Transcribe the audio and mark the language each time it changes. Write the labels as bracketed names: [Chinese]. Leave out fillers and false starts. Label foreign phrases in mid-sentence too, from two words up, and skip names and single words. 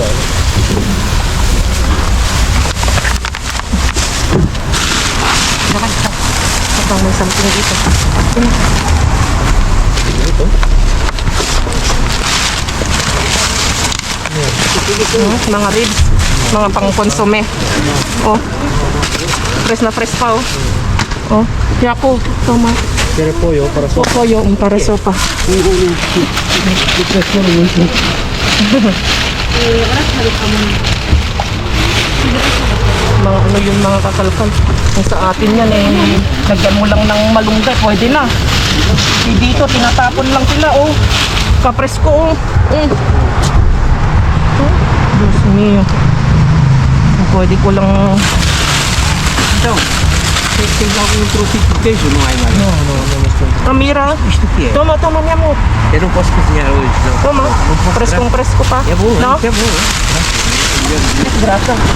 [Filipino] Habang may something dito. Mga ribs, mga pang-konsume. Oh. Fresh na fresh pa oh. [Spanish] Oh, yaku, toma. Quiere pollo para sopa. Pollo, para sopa. [Filipino] Mga ano yung mga kakalkal. Kung sa atin yan eh, lagyan mo lang ng malunggay, pwede na. Dito, tinatapon lang sila oh. Kapresko oh. Diyos mio. Pwede ko lang... [Portuguese] Então, tem algum trocito de queijo, não é mais? Não, mister. Amira, Isto o que é? toma minha amor. Eu não posso cozinhar hoje, não. Toma, Não posso [Filipino] preskong-presko pa. [Portuguese] É bom, No? é bom. Hein? [Filipino] Grasa.